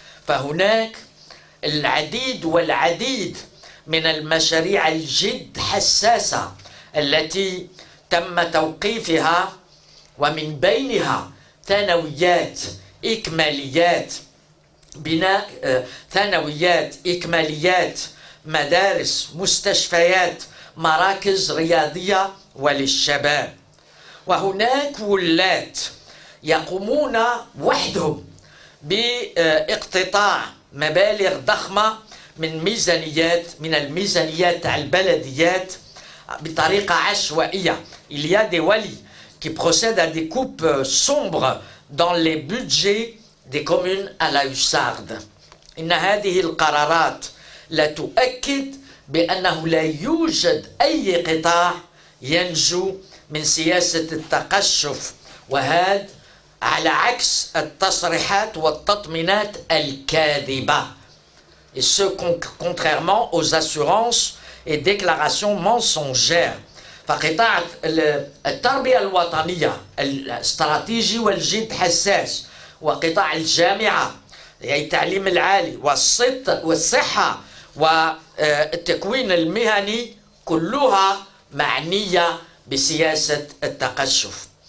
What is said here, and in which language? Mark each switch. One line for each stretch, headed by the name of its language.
Arabic: فهناك العديد والعديد من المشاريع الجد حساسة التي تم توقيفها، ومن بينها ثانويات إكماليات، بناء ثانويات إكماليات، مدارس، مستشفيات، مراكز رياضية وللشباب. وهناك ولاة يقومون وحدهم باقتطاع مبالغ ضخمة من الميزانيات تاع البلديات بطريقة عشوائية.
French: Il y a des walis qui procèdent à des coupes sombres dans les budgets des communes à la hussarde.
Arabic: إن هذه القرارات لا تؤكد بأنه لا يوجد أي قطاع ينجو من سياسة التقشف، وهذا على عكس التصريحات والتطمينات الكاذبة.
French: Et ce contrairement aux assurances et déclarations mensongères.
Arabic: فقطاع التربية الوطنية الاستراتيجي والجد حساس، وقطاع الجامعة يعني التعليم العالي والصحة والتكوين المهني كلها معنية بسياسة التقشف.